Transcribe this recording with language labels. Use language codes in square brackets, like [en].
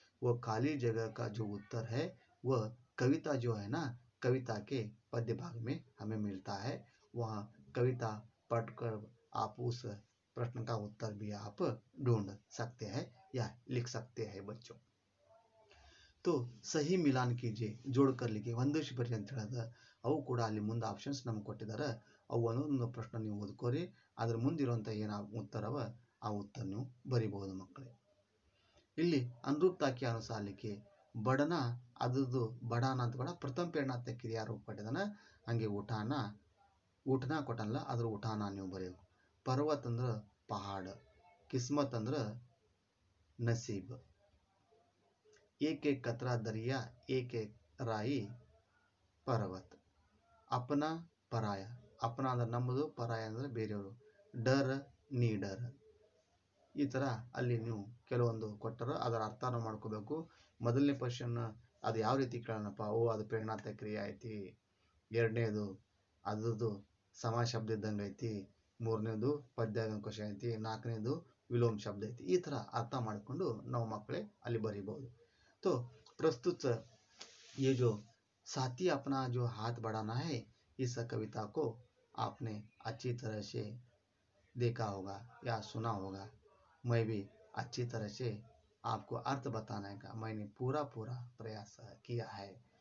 [hi] वो खाली जगह का जो उत्तर है वह कविता जो है ना, कविता के पद्य भाग में हमें मिलता है. वहाँ कविता पढ़कर आप उस प्रश्न का उत्तर भी आप ढूंढ सकते हैं या लिख सकते हैं बच्चों. तो सही मिलान कीजिए, जोड़कर लिखिए. [kn] ಒಂದಷ್ಟು ಬರಿ ಅಂತ ಹೇಳಿದ ಅವು ಕೂಡ ಅಲ್ಲಿ ಮುಂದೆ ಆಪ್ಷನ್ಸ್ ನಮ್ಗೆ ಕೊಟ್ಟಿದ್ದಾರೆ. ಅವು ಒಂದೊಂದು ಪ್ರಶ್ನೆ ನೀವು ಓದ್ಕೋರಿ, ಅದ್ರ ಮುಂದಿರುವಂಥ ಏನು उत्तर ಆ उत्तर ನೀವು ಬರಿಬಹುದು ಮಕ್ಕಳೇ. [hi] ಇಲ್ಲಿ अनुरूपता के अनुसार लिखिए. [kn] बढ़ना ಅದರದ್ದು बढ़ाना ಅಂತ ಕೂಡ ಪ್ರಥಮ ಪ್ರೇರಣಾತ್ಮಕ ಕ್ರಿಯಾ ರೂಪ ಕೊಟ್ಟಿದ್ದಾನೆ. ಹಂಗೆ उठना ಕೊಟ್ಟನಲ್ಲ ಅದ್ರ उठाना ನೀವು ಬರೆಯಬೇಕು. [hi] पर्वत ಅಂದ್ರೆ पहाड़, किस्मत ಅಂದ್ರೆ नसीब, एक एक कतरा दरिया, एक एक राई पर्वत, अपना पराया, अपना [kn] ಅಂದ್ರೆ ನಮ್ಮದು, ಪರಾಯ ಅಂದರೆ ಬೇರೆಯವರು, ಡರ್ ನೀಡರ್. ಈ ಥರ ಅಲ್ಲಿ ನೀವು ಕೆಲವೊಂದು ಕೊಟ್ಟರು ಅದರ ಅರ್ಥನ ಮಾಡ್ಕೋಬೇಕು. ಮೊದಲನೇ ಕ್ವಶನ್ ಅದು ಯಾವ ರೀತಿ ಕೇಳೋಣಪ್ಪ, ಅದು ಪ್ರೇರಣಾತ್ಮಕ ಕ್ರಿಯೆ ಐತಿ. ಎರಡನೇದು ಅದ್ರದ್ದು ಸಮ ಶಬ್ದ ಇದ್ದಂಗೆ ಐತಿ. ಮೂರನೇದು ಪದ್ಯ ಕ್ವಶನ್ ಐತಿ. ನಾಲ್ಕನೇದು ವಿಲೋಮ ಶಬ್ದ ಐತಿ. ಈ ಥರ ಅರ್ಥ ಮಾಡಿಕೊಂಡು ನಾವು ಮಕ್ಕಳೇ ಅಲ್ಲಿ ಬರೀಬಹುದು. [hi] तो प्रस्तुत ये जो साथी अपना जो हाथ बढ़ाना है, इस कविता को आपने अच्छी तरह से देखा होगा या सुना होगा. मैं भी अच्छी तरह से आपको अर्थ बताने का मैंने पूरा प्रयास किया है.